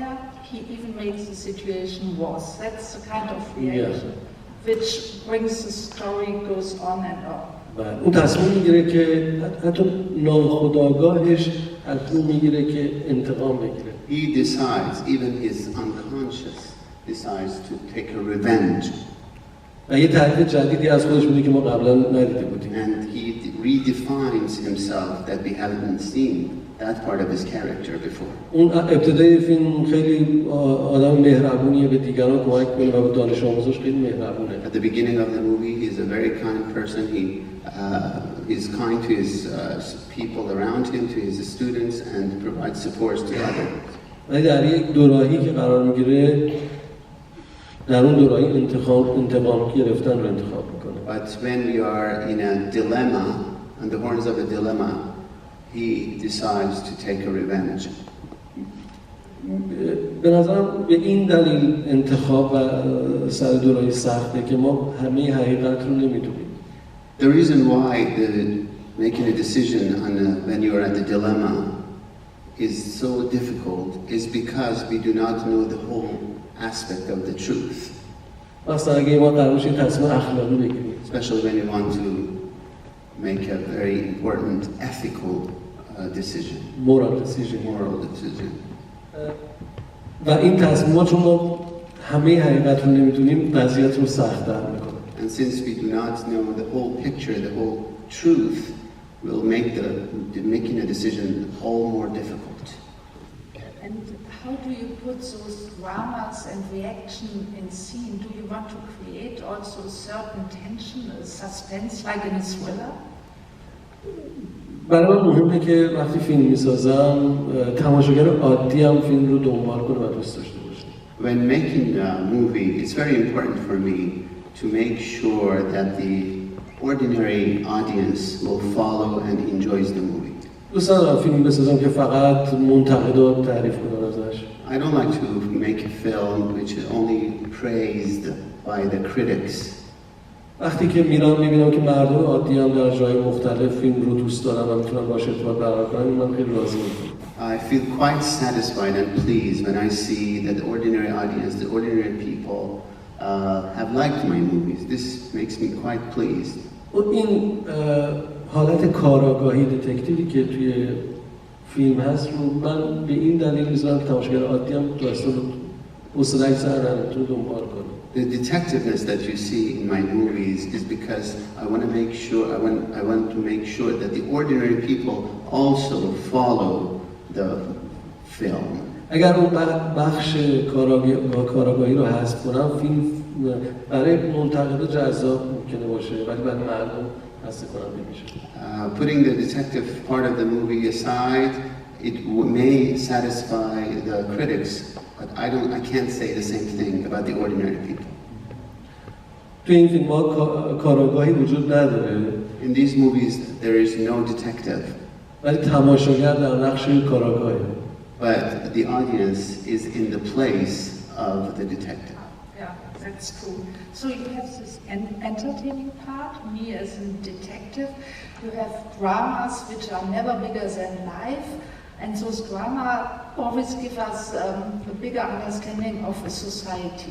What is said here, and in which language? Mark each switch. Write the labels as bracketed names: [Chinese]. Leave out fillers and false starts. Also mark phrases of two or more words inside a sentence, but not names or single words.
[English] He even makes the situation worse. That's the kind of reaction which brings the story goes on and on. [Persian] اون تصمیم میگیره که حتی ناخودآگاهش تصمیم میگیره که انتقام بگیره. [English] He decides, even his unconscious decides to take a revenge. [Persian] و یه تعریف جدیدی از خودش میده که ما قبلا ندیده بودیم. [English] And he redefines himself that we haven't seen that part of his character before. [Persian] اون ابتدای فیلم خیلی آدم مهربونیه، به دیگران کمک میکنه و به دانش آموزاش خیلی مهربونه. [English] At the beginning of the movie, he's a very kind person. He's kind to his people around him, to his students, and provides support to others. [Persian] ولی در یک دوراهی که قرار میگیره، در اون دوراهی انتقام گرفتن رو انتخاب میکنه. [English] But when we are in a dilemma, on the horns of a dilemma, he decides to take a revenge. [Persian] به نظرم به این دلیل انتخاب و سر دوراهی سخته که ما همه حقیقت رو نمیدونیم. [English] The reason why making a decision when you are at the dilemma is so difficult is because we do not know the whole aspect of the truth. [Persian] مثلا اگه ما قرار باشه تصمیم اخلاقی بگیریم. [English] Especially when you want to make a very important ethical decision. Moral decision. Moral decision. [Persian] و این تصمیمات چون ما همه حقیقت رو نمیدونیم وضعیت رو سخت‌تر میکنه. [English] And since we do not know the whole picture, the whole truth, will make making a decision all more difficult. And how do you put those dramas and reaction in scene? Do you want to create also a certain tension, a suspense like in a thriller? [Persian] برای من مهمه که وقتی فیلم میسازم تماشاگر عادی هم فیلم رو دنبال کنه و دوست داشته باشه. [English] When making a movie, it's very important for me to make sure that the ordinary audience will follow and enjoys the movie. [Persian] دوست ندارم فیلم بسازم که فقط منتقدات تعریف کنن ازش. [English] I don't like to make a film which is only praised by the critics. [Persian] وقتی که میرم میبینم که مردم عادی هم در جای مختلف فیلم رو دوست دارن و میتونن باهاش ارتباط برقرار کنن، من خیلی راضی میشم. [English] I feel quite satisfied and pleased when I see that the ordinary audience, the ordinary people have liked my movies. This makes me quite pleased. [Persian] این حالت کاراگاهی دتکتیوی که توی فیلم هست رو من به این دلیل میذارم که تماشاگر عادی هم داستان رو حوصله سر نتونه دنبال کنه. [English] The detectiveness that you see in my movies is because I want to make sure I want to make sure that the ordinary people also follow the film. [Persian] اگر اون بخش کاراگاهی رو حذف کنم فیلم برای منتقدا جذاب ممکنه باشه ولی برای مردم حس کننده میشه. [English] Putting the detective part of the movie aside, it may satisfy the critics, but I can't say the same thing about the ordinary people. [Persian] تو این فیلم ها کاراگاهی وجود نداره. [English] In these movies there is no detective. [Persian] ولی تماشاگر در نقش کاراگاهه. [English] But the audience is in the place of the detective. Yeah, that's true. So you have this entertaining part, me as a detective. You have dramas which are never bigger than life, and those drama always give us a bigger understanding of a society.